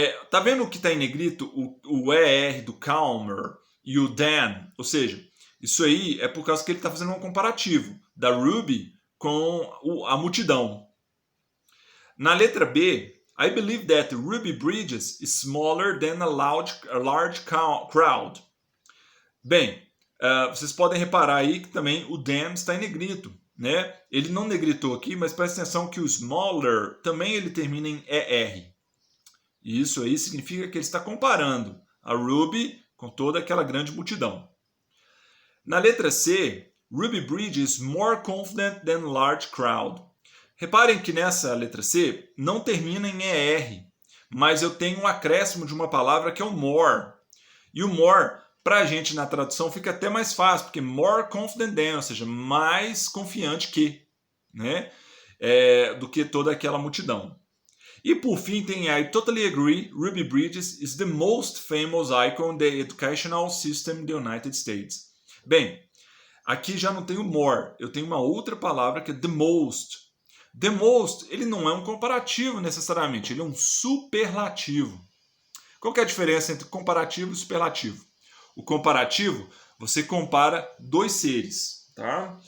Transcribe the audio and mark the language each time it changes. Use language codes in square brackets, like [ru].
[pt] Tá vendo o que está em negrito? O ER do calmer e o than. Ou seja, isso aí é por causa que ele está fazendo um comparativo da Ruby com a multidão. Na letra B, [en] I believe that Ruby Bridges is smaller than a large crowd. [pt] Bem, vocês podem reparar aí que também o than está em negrito, né? Ele não negritou aqui, mas presta atenção que o smaller também ele termina em ER. E isso aí significa que ele está comparando a Ruby com toda aquela grande multidão. Na letra C, [en] Ruby Bridge is more confident than large crowd. [pt] Reparem que nessa letra C não termina em ER, mas eu tenho um acréscimo de uma palavra que é o more. E o more, para a gente na tradução, fica até mais fácil, porque [en] more confident than, [pt] ou seja, mais confiante que, né? Do que toda aquela multidão. E por fim tem [en] I totally agree, Ruby Bridges is the most famous icon in the educational system in the United States. [pt] Bem, aqui já não tenho more, eu tenho uma outra palavra que é the most. The most, ele não é um comparativo necessariamente, ele é um superlativo. Qual que é a diferença entre comparativo e superlativo? O comparativo, você compara dois seres, tá?